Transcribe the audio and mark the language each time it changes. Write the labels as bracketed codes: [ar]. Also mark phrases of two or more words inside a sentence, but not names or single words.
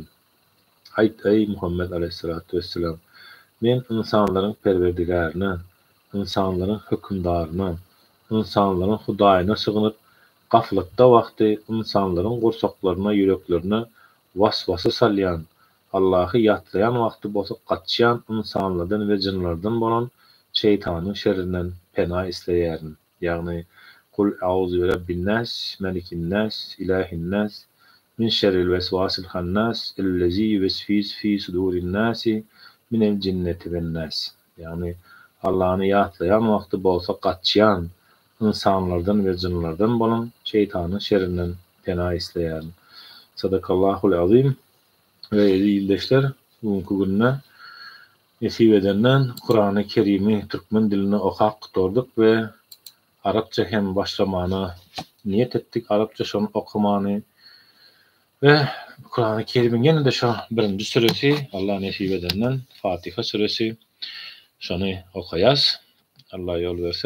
[tk] Aýt ey Muhammed [ar] عليه الصلاة والسلام, [tk] men insanlaryň perwerdigaryna, insanlaryň hökümdaryna, insanlaryň Hudaýyna sygynyp, gaflatda wagty insanlaryň gursaklaryna, yüreklerine waswasa salýan, Allah'ı ýatlayan wagty bolsa gaçýan insanlardan we jinlardan bolan şeytanyň şerrinden pena isleýärin. [ar] Ýagny قل أعوذ برب الناس ملك الناس إله الناس من شر الوسواس الخناس الذي يوسوس في صدور الناس من الجنة والناس. [tk] Ýagny Allah'ı ýatlayan wagty bolsa gaçýan insanlardan we jinlardan bolan şeytanyň şerrinden pena isleýärin. [ar] صدق الله العظيم. [tk] Ve ildeşler, bugünkü günne nesip edenden Kur'an-ı Kerim'i Türkmen diline okak tuturduk ve Arapça hem başlamana niyet ettik. Arapça şonu okumany ve Kur'an-ı Kerim'in gene de şu birinci suresi Allah nesip edenden Fatiha suresi şonu okuyas. Allah yol verse.